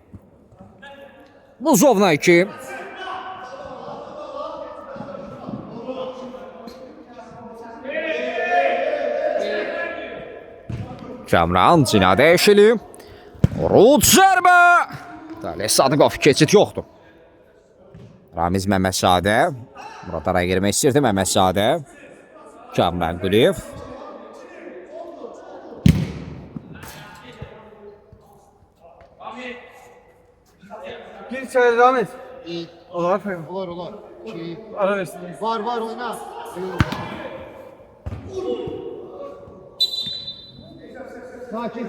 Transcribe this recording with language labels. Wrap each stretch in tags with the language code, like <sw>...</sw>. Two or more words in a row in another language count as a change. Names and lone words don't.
<az>Buzovna 2. Kamran Cina dəyişili. Oruc zərbə. Talih Sadıqov keçid yoxdur. Ramiz Məmmədzadə. Murad araya girmək istəyirdi Məmmədzadə. Kamran Quliyev.</az> <tr>Gir içeri devam et. İyi.</tr> <az>Olar efendim. Olar. Ara versin. Var oyna. Sakin.</az>